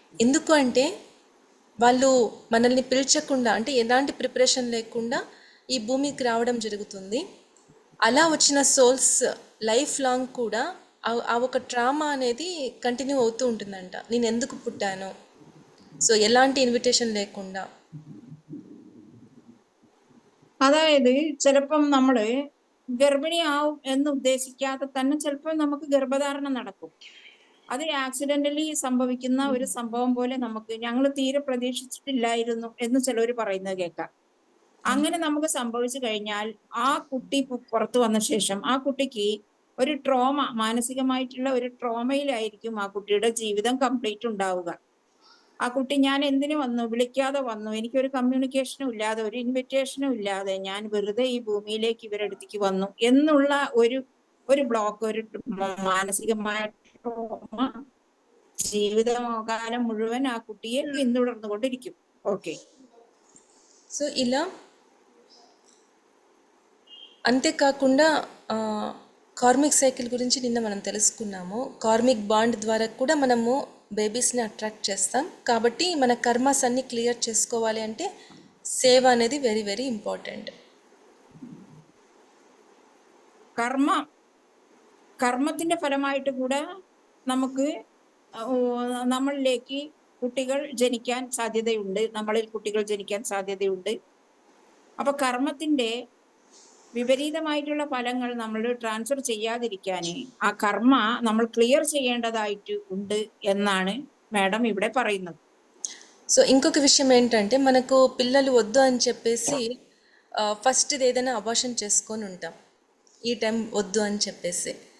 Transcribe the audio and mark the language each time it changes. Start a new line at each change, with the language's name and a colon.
Telugu: ఎందుకు అంటే వాళ్ళు మనల్ని పిలిచకుండా, అంటే ఎలాంటి ప్రిపరేషన్ లేకుండా ఈ భూమికి రావడం జరుగుతుంది. అలా వచ్చిన సోల్స్ లైఫ్ లాంగ్ కూడా ఆ ఒక ట్రామా అనేది కంటిన్యూ అవుతూ ఉంటుందంట. నేను ఎందుకు పుట్టాను, సో ఎలాంటి ఇన్విటేషన్ లేకుండా.
Malayalam: അതായത് ചിലപ്പം നമ്മള് ഗർഭിണിയാവും എന്ന് ഉദ്ദേശിക്കാതെ തന്നെ ചിലപ്പോൾ നമുക്ക് ഗർഭധാരണം നടക്കും. അത് ആക്സിഡന്റലി സംഭവിക്കുന്ന ഒരു സംഭവം പോലെ നമുക്ക് ഞങ്ങൾ തീരെ പ്രതീക്ഷിച്ചിട്ടില്ലായിരുന്നു എന്ന് ചിലർ പറയുന്നത് കേൾക്കാം. അങ്ങനെ നമുക്ക് സംഭവിച്ചു കഴിഞ്ഞാൽ ആ കുട്ടി പുറത്തു വന്ന ശേഷം ആ കുട്ടിക്ക് ഒരു ട്രോമ, മാനസികമായിട്ടുള്ള ഒരു ട്രോമയിലായിരിക്കും ആ കുട്ടിയുടെ ജീവിതം കംപ്ലീറ്റ് ഉണ്ടാവുക. ആ കുട്ടി ഞാൻ എന്തിനു വന്നു, വിളിക്കാതെ വന്നു, എനിക്കൊരു കമ്മ്യൂണിക്കേഷനും ഇല്ലാതെ ഒരു ഇൻവിറ്റേഷനും ഇല്ലാതെ ഞാൻ വെറുതെ ഈ ഭൂമിയിലേക്ക് ഇവരടുത്തേക്ക് വന്നു എന്നുള്ള ഒരു ബ്ലോക്ക്, ഒരു മാനസികമായ ട്രോമ ജീവിതകാലം മുഴുവൻ ആ കുട്ടിയെ പിന്തുടർന്നുകൊണ്ടിരിക്കും.
Telugu: ఓకే. సో ఇలా అంతేకాకుండా కార్మిక్ సైకిల్ గురించి నిన్న మనం తెలుసుకున్నాము. కార్మిక్ బాండ్ ద్వారా కూడా మనము బేబీస్ని అట్రాక్ట్ చేస్తాం. కాబట్టి మన కర్మాస్ అన్ని క్లియర్ చేసుకోవాలి అంటే సేవ అనేది వెరీ వెరీ ఇంపార్టెంట్.
Malayalam: കർമ്മത്തിന്റെ ഫലമായിട്ട് കൂടെ നമുക്ക് നമ്മളിലേക്ക് കുട്ടികൾ ജനിക്കാൻ സാധ്യതയുണ്ട്, നമ്മളിൽ കുട്ടികൾ ജനിക്കാൻ സാധ്യതയുണ്ട്. അപ്പൊ കർമ്മത്തിന്റെ വിപരീതമായിട്ടുള്ള ഫലങ്ങൾ നമ്മൾ ട്രാൻസ്ഫർ ചെയ്യാതിരിക്കാൻ ആ കർമ്മ നമ്മൾ ക്ലിയർ ചെയ്യേണ്ടതായിട്ട് ഉണ്ട് എന്നാണ് మేడం ഇവിടെ പറയുന്നത്.
Telugu: సో ఇంకొక విషయం ఏంటంటే, మనకు పిల్లలు వద్దు అని చెప్పేసి ఫస్ట్ ఏదైనా అబార్షన్ చేసుకొని ఉంటాం, ఈ టైం వద్దు అని చెప్పేసి.